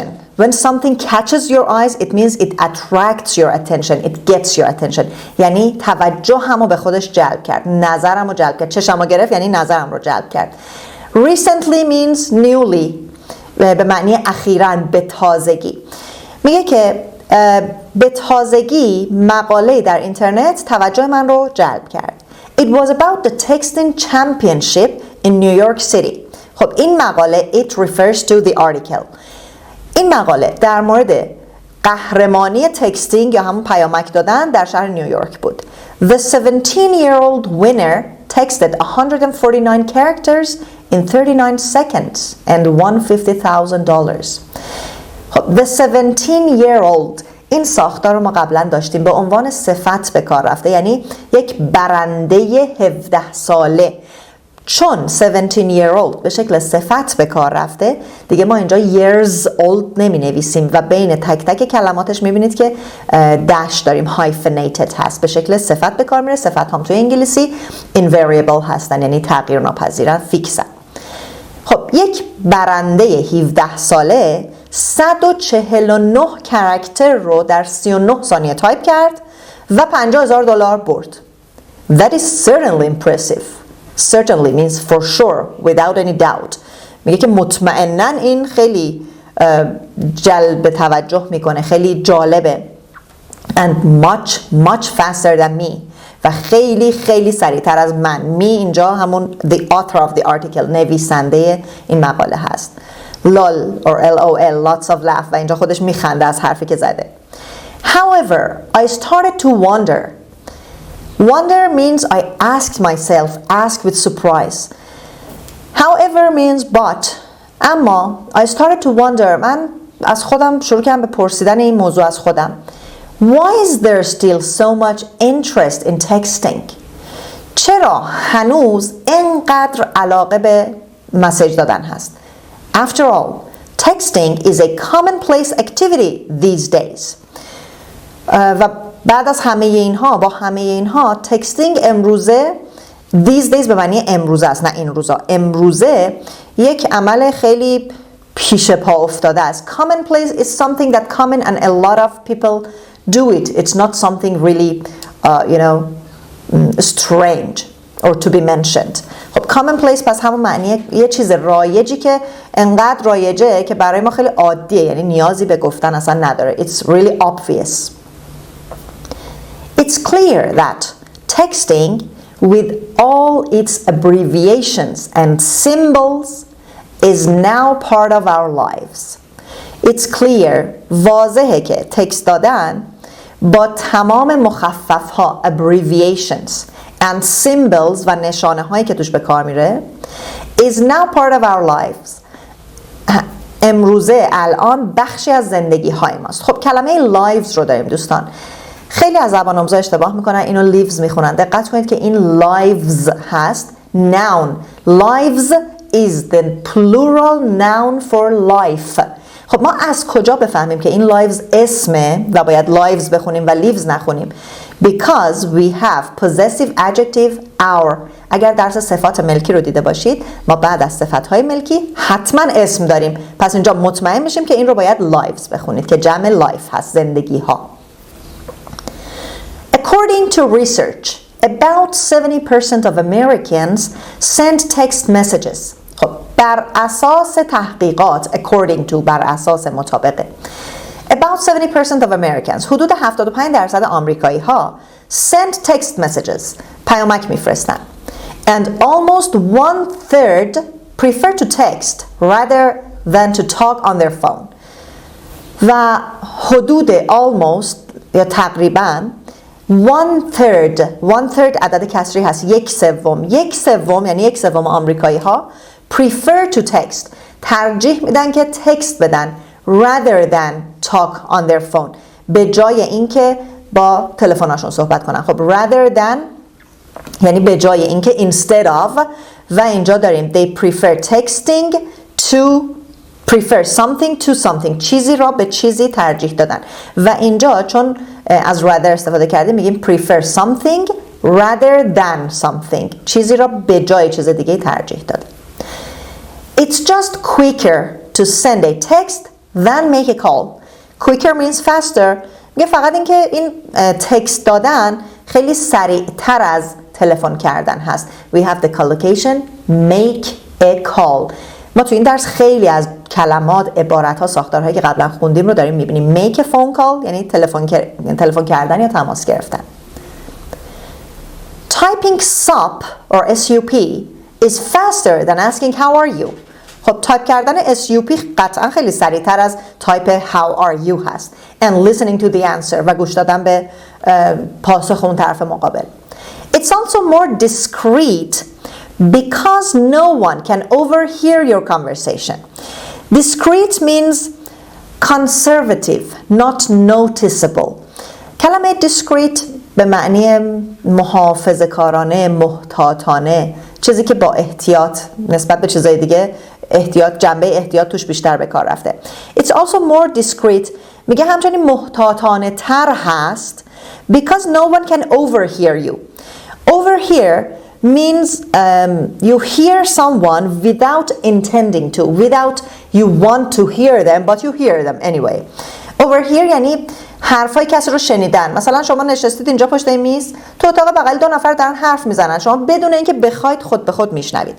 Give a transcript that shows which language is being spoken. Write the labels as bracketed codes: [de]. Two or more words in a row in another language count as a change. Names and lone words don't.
[en] When something catches your eyes, it means it attracts your attention. It gets your attention. [fa] یعنی توجهمو به خودش جلب کرد، نظرمو جلب کرد. چشمو گرفت یعنی نظرم رو جلب کرد. [en] Recently means newly. [fa] به معنی اخیراً، به تازگی. میگه که به تازگی مقاله در اینترنت توجه من رو جلب کرد. [en] It was about the texting championship in New York City. [fa] خب این مقاله [en] it refers to the article. [fa] این مقاله در مورد قهرمانی تکستینگ یا همون پیامک دادن در شهر نیویورک بود. [en] The 17-year-old winner texted 149 characters in 39 seconds and won $50,000. [fa] خب [en] the 17-year-old [fa] این ساختار رو ما قبلا داشتیم به عنوان صفت به کار رفته، یعنی یک برنده 17 ساله. چون 17-year-old به شکل صفت به کار رفته دیگه ما اینجا [en] years old [fa] نمی نویسیم و بین تک تک کلماتش می بینید که داش داریم، hyphenated هست، به شکل صفت به کار میره. صفت هم توی انگلیسی invariable هستن یعنی تغییر ناپذیرن، فیکسن. خب یک برنده 17 ساله 149 کاراکتر رو در 39 ثانیه تایپ کرد و $50,000 برد. [en] That is certainly impressive. Certainly means for sure, without any doubt. [fa] میگه که مطمئناً این خیلی جلب توجه میکنه، خیلی جالبه. [en] And much faster than me. [fa] و خیلی خیلی سریعتر از من. می اینجا همون [en] the author of the article، [fa] نویسنده این مقاله هست. [en] lol or lol lots of laugh [fa] و اینجا خودش میخنده از حرفی که زده. [en] However, I started to wonder. Wonder means I asked myself, asked with surprise. However means but. اما I started to wonder. [fa] من از خودم شروع کردم به پرسیدن این موضوع از خودم. [en] Why is there still so much interest in texting? [fa] چرا هنوز اینقدر علاقه به مسیج دادن هست؟ [en] After all, texting is a commonplace activity these days. [fa] و بعد از همه اینها، با همه اینها، تکستینگ امروزه، [en] these days [fa] به معنی امروزه است، نه این روزا، امروزه یک عمل خیلی پیش پا افتاده است. [en] Commonplace is something that common and a lot of people do it. It's not something really, strange or to be mentioned. [fa] خب commonplace پس همون معنی یه چیز رایجی که انقدر رایجه که برای ما خیلی عادیه، یعنی نیازی به گفتن اصلا نداره. [en] It's really obvious. It's clear that texting with all its abbreviations and symbols is now part of our lives. It's clear، [fa] واضحه که تکست دادن با تمام مخفف ها [en] abbreviations and symbols [fa] و نشانه هایی که توش به کار میره [en] is now part of our lives. [fa] امروزه الان بخشی از زندگی های ماست. خب کلمه lives رو داریم دوستان. خیلی از زبان آموزا اشتباه میکنن، اینو lives میخونن. دقت کنید که این lives هست، noun. [en] lives is the plural noun for life. [fa] خب ما از کجا بفهمیم که این lives اسمه و باید lives بخونیم و lives نخونیم؟ [en] Because we have possessive adjective our. [fa] اگر درس صفات ملکی رو دیده باشید، ما بعد از صفتهای ملکی حتما اسم داریم. پس اینجا مطمئن میشیم که این رو باید lives بخونید که جمع life هست، زندگی ها. [en] According to research, about 70% of Americans send text messages. [fa] خب بر اساس تحقیقات [en] according to [fa] بر اساس مطابقه [en] about 70% of Americans [fa] حدود 75% آمریکایی ها [en] send text messages [fa] پیامک میفرستن [en] and almost 1/3 prefer to text rather than to talk on their phone [fa] و حدود [en] almost [fa] یا تقریباً 1/3 عدد کسری هست، 1/3 یعنی 1/3 آمریکایی ها [en] prefer to text [fa] ترجیح میدن که تکست بدن [en] rather than talk on their phone [fa] به جای اینکه با تلفنشون صحبت کنن. خب [en] rather than [fa] یعنی به جای اینکه [en] instead of [fa] و اینجا داریم [en] they prefer texting to prefer something to something [fa] چیزی را به چیزی ترجیح دادن و اینجا چون از rather استفاده کردیم میگیم [en] prefer something rather than something [fa] چیزی را به جای چیز دیگه ترجیح دادن. [en] It's just quicker to send a text than make a call. Quicker means faster. [fa] میگه فقط اینکه این تکست دادن خیلی سریعتر از تلفن کردن هست. [en] We have the collocation make a call. [fa] ما تو این درس خیلی از کلمات، عبارت ها، ساختارهایی که قبلا خوندیم رو داریم میبینیم. [en] make a phone call [fa] یعنی تلفن کردن یا تماس گرفتن. [en] Typing sup or sup is faster than asking how are you. [fa] خب تایپ کردن SUP قطعا خیلی سریعتر از تایپ [en] how are you [fa] هست [en] and listening to the answer [fa] و گوش دادن به پاسخ اون طرف مقابل. [en] It's also more discreet because no one can overhear your conversation. Discreet means conservative, not noticeable. [fa] کلمه discreet به معنی محافظه‌کارانه، محتاطانه، چیزی که با احتیاط نسبت به چیزای دیگه جنبه احتیاط توش بیشتر به کار رفته. [en] It's also more discreet [fa] میگه همچنین محتاطانه تر هست [en] because no one can overhear you. Overhear means you hear someone without intending to, without you want to hear them but you hear them anyway. [fa] Overhear یعنی حرفای کسی رو شنیدن. مثلا شما نشستید اینجا پشت این میز، تو اتاق بغل 2 نفر دارن حرف میزنن، شما بدون اینکه بخواید خود به خود میشنوید.